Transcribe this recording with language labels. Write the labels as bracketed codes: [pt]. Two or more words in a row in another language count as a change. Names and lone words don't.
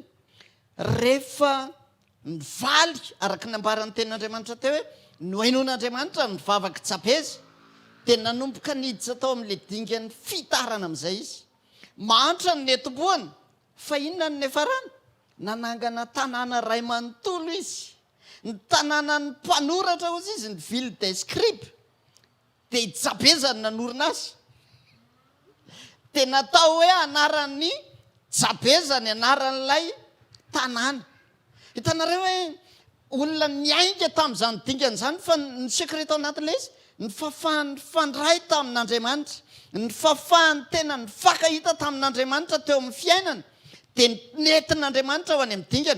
[mg] Rehefa nivaly araka ny ambaran'ny tenin'Andriamanitra teo hoe nohainon'Andriamanitra ny vavaka Jabeza dia nanomboka niditra tao amin'ilay dingany fitarana amin'izay izy. Mahantra ny netomboany fa inona ny nefarana? Nanangana tanàna ray manontolo izy. Ny tanànan'ny mpanoratra ozy izy, ny [fr] ville des scribes, [mg] dia Jabezany nanorina azy. Dia natao hoe anaran'ny Jabezany anaran'ilay tanàna. Hitanareo hoe olona niainga tamin'izany dingana izany, fa ny sekret ao anatin'ilay izy, ny fafahany fandray tamin'Andriamanitra, ny fafahany tena ny fakahita tamin'Andriamanitra teo amin'ny fiainana, dia nentin'Andriamanitra ao any amin'ny dingana.